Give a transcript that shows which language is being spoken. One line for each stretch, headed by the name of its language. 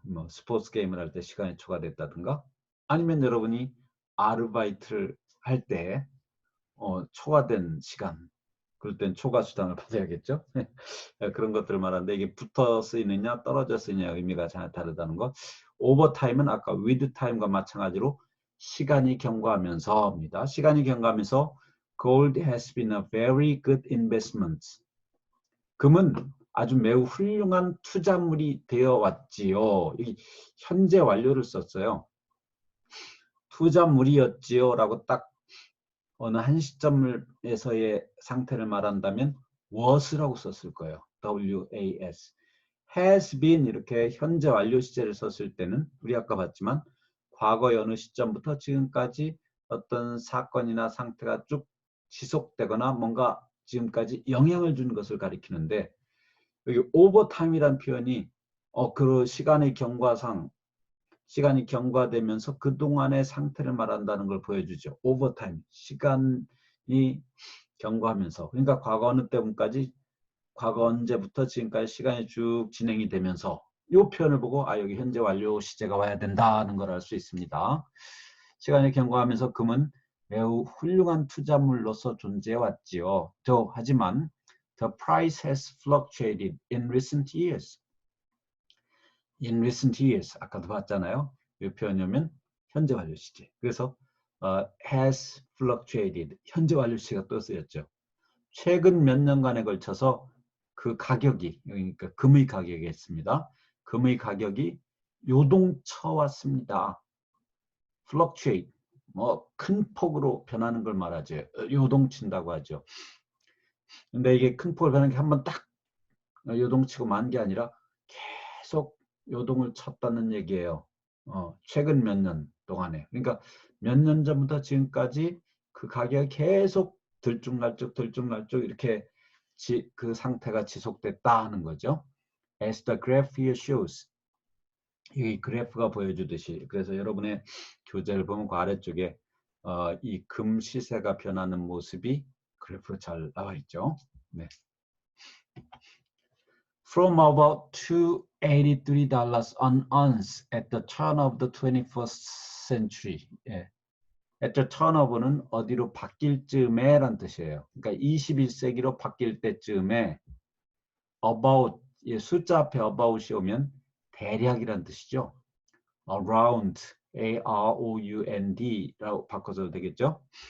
Korean: 뭐 스포츠 게임을 할 때 시간이 초과됐다든가 아니면 여러분이 아르바이트를 할 때 초과된 시간, 그럴 땐 초과 수당을 받아야겠죠. 그런 것들을 말하는데 이게 붙어 쓰이느냐 떨어져 쓰이느냐 의미가 전혀 다르다는 것. 오버타임은 아까
English: with time
Korean: 과 마찬가지로 시간이 경과하면서입니다. 시간이 경과하면서
English: gold has been a very good investment.
Korean: 금은 아주 매우 훌륭한 투자물이 되어 왔지요. 여기 현재 완료를 썼어요. 투자물이었지요 라고 딱 어느 한 시점에서의 상태를 말한다면 was라고 썼을 거예요. was.
English: has been
Korean: 이렇게 현재 완료 시제를 썼을 때는 우리 아까 봤지만 과거의 어느 시점부터 지금까지 어떤 사건이나 상태가 쭉 지속되거나 뭔가 지금까지 영향을 준 것을 가리키는데 여기 overtime이라는 표현이 그 시간의 경과상 시간이 경과되면서 그동안의 상태를 말한다는 걸 보여주죠. overtime, 시간이 경과하면서 그러니까 과거 어느 때문까지 과거 언제부터 지금까지 시간이 쭉 진행이 되면서 이 표현을 보고 여기 현재 완료 시제가 와야 된다는 걸 알 수 있습니다. 시간이 경과하면서 금은 매우 훌륭한 투자물로서 존재해 왔지요. 하지만
English: the price has fluctuated in recent years. in recent years
Korean: 아까도 봤잖아요. 이 표현이면 현재 완료 시제. 그래서
English: has fluctuated
Korean: 현재 완료 시제가 또 쓰였죠. 최근 몇 년간에 걸쳐서 그 가격이 그러니까 금의 가격이었습니다. 금의 가격이 요동쳐 왔습니다. fluctuate 큰 폭으로 변하는 걸 말하죠. 요동친다고 하죠. 근데 이게 큰 폭으로 변하는 게 한번 딱 요동치고 만 게 아니라 계속 요동을 쳤다는 얘기예요. 최근 몇 년 동안에. 그러니까 몇 년 전부터 지금까지 그 가격이 계속 들쭉날쭉 이렇게 그 상태가 지속됐다 하는 거죠.
English: As the graph here shows.
Korean: 이 그래프가 보여주듯이 그래서 여러분의 교재를 보면 그 아래쪽에 이 금 시세가 변하는 모습이 그래프로 잘 나와 있죠. 네.
English: From about $283 an ounce at the turn of the 21st century.
Korean: 예.
English: at the turn of
Korean: 는 어디로 바뀔 즈음에 란 뜻이에요. 그러니까 21세기로 바뀔 때쯤에 about, 숫자 앞에 about이 오면 대략이란 뜻이죠. around, A-R-O-U-N-D라고 바꿔줘도 되겠죠.